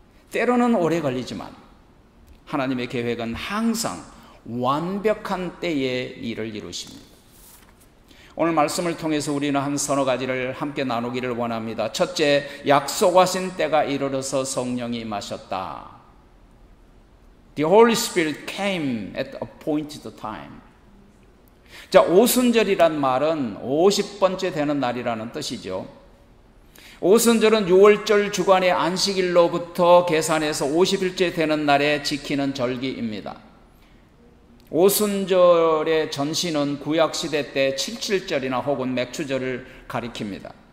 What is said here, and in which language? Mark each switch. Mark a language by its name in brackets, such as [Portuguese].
[Korean] 때로는 오래 걸리지만 하나님의 계획은 항상 완벽한 때에 일을 이루십니다. 오늘 말씀을 통해서 우리는 한 서너 가지를 함께 나누기를 원합니다. 첫째, 약속하신 때가 이르러서 성령이 임하셨다. [English] The Holy Spirit came at the appointed time. [Korean] 자, 오순절이란 말은 50번째 되는 날이라는 뜻이죠. 오순절은 6월절 주간의 안식일로부터 계산해서 50일째 되는 날에 지키는 절기입니다. 오순절의 전신은 구약시대 때 칠칠절이나 혹은 맥추절을 가리킵니다.